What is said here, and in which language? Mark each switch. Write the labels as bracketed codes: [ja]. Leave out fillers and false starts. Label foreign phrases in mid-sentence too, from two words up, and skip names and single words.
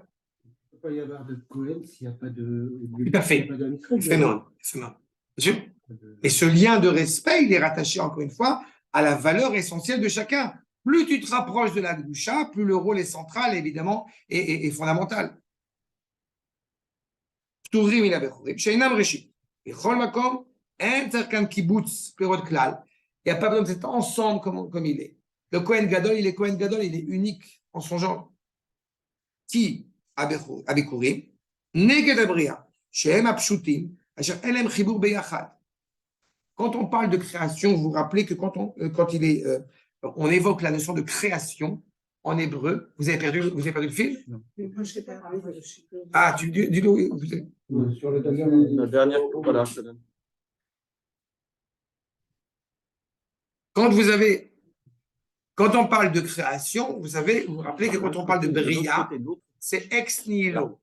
[fr] Il ne peut pas y avoir de Cohen s'il n'y a pas de. Tout à fait. C'est non. Bien sûr. De- Et ce lien de respect, il est rattaché encore une fois à la valeur essentielle de chacun. Plus tu te rapproches de la Gdusha, plus le rôle est central, évidemment, et fondamental. [he] Pturim מן הבכורים, שאינם ראשית. בכל מקום, אין צריך כאן קיבוץ פירות כלל. [fr] Il n'y a pas besoin de cet ensemble comme il est. Le Kohen Gadol, il est unique en son genre. [he] Qui הבכורים, נגד הבריאה, שהם הפשוטים, אשר אין להם חיבור ביחד. [fr] Quand on parle de création, vous vous rappelez que quand on évoque la notion de création en hébreu, vous avez perdu le fil? Moi, je sais pas. Ah, dis-le. Sur le dernier. La dernière cour, voilà, je te donne. Quand on parle de création, vous vous rappelez que quand on parle de Bria, c'est ex nihilo.